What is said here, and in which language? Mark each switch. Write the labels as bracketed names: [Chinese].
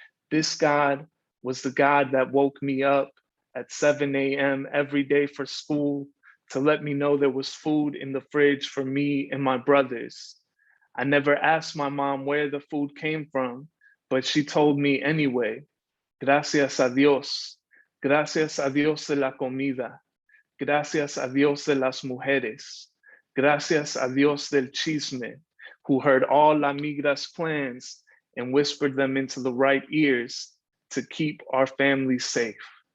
[English] This God was the God that woke me up at 7 a.m. every day for school to let me know there was food in the fridge for me and my brothers. I never asked my mom where the food came from, but she told me anyway. [Spanish] Gracias a Dios. Gracias a Dios de la comida. Gracias a Dios de las mujeres. Gracias a Dios del chisme, [English] who heard all La Migra's plans and whispered them into the right ears to keep our family safe.